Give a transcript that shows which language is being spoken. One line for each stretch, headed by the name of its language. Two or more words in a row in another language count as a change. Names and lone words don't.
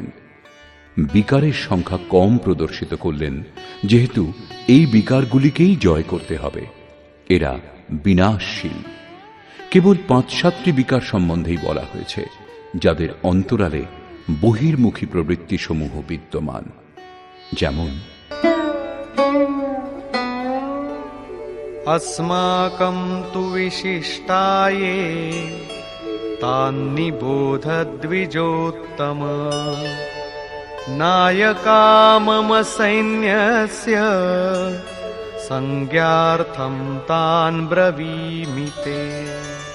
Bangla: বিকারের সংখ্যা কম প্রদর্শিত করলেন, যেহেতু এই বিকারগুলিকেই জয় করতে হবে। এরা বিনাশশীল। কেবল 5-7টি বিকার সম্বন্ধেই বলা হয়েছে, যাদের অন্তরালে বহির্মুখী প্রবৃত্তি সমূহ বিদ্যমান। যেমন
Sanskrit: अस्माकं तु विशिष्टाये तान्निबोध द्विजोत्तम नायका मम सैन्यस्य संज्ञार्थं तान् ब्रवीमि ते।